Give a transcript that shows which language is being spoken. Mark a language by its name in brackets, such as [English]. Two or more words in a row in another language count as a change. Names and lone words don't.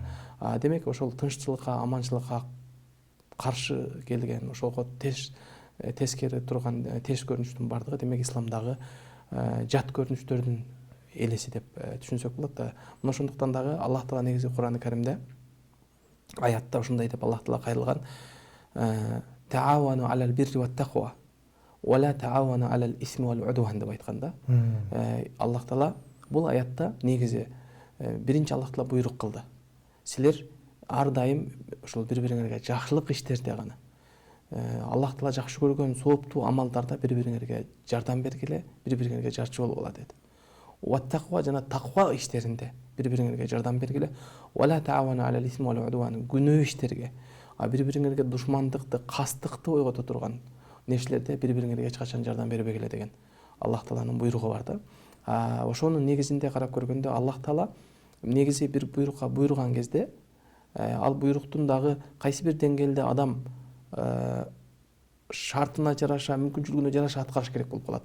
[Kyrgyz] Демек ошол тынччылыкка, аманчылыкка каршы келген, ошого тескери турган терс көрүнүштүн баардыгы демек исламдагы жат көрүнүштөрдүн элеси деп түшүнсөк болот да. Мына ошондуктан дагы Аллах Таала негизи Кур'ан-ы Каримде аятта ушундай деп Аллах Таала кайрылган: [Arabic] "تعاونوا على البر والتقوى ولا تعاونوا على الإثم والعدوان" [Kyrgyz] деп айтканда, Аллах Таала бул аятта негизи биринчи Аллах Таала буйрук кылды. Силер ар дайым ушул бири-бириңерге жакшылык иштерде гана, Аллах Таала жакшы көргөн сооптуу амалдарда бири-бириңерге жардам бергиле, бири-бириңерге жарчы болгула деди. [Arabic] والتقوى [Kyrgyz] жана таква иштеринде бири-бириңерге жардам бергиле. [Arabic] ولا تعاونوا على الإثم والعدوان, [Kyrgyz] күнөө иштерге, бири-бириңерге душмандыкты, кастыкты ойгото турган нерселерде бири-бириңерге эч качан жардам бербегиле деген Аллах Тааланын буйругу бар да. Ошонун негизинде карап көргөндө Аллах Таала негизи бир буйрукка буйруган кезде ал буйруктун дагы кайсы бир деңгээлде адам шартына жараша, мүмкүнчүлүгүнө жараша аткарыш керек болуп калат.